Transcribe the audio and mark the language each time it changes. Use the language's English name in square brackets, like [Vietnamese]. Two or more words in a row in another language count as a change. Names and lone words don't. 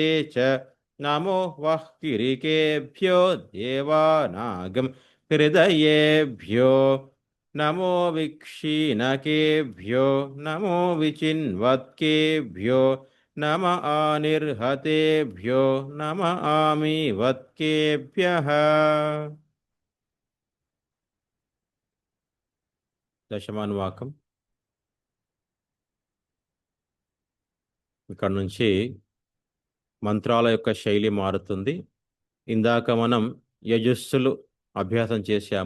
[Sanskrit] च नमो वः किरिकेभ्यो देवानागं हृदयेभ्यो नमो विक्षीणकेभ्यो नमो विचिन्वत्केभ्यो नम आनिर्हतेभ्यो नम आमीवत्केभ्यः [Telugu] దశమానువాకం ఇక్కడ నుంచి మంత్రాల యొక్క శైలి మారుతుంది. ఇందాక మనం యజుస్సులు అభ్యాసం చేశాము.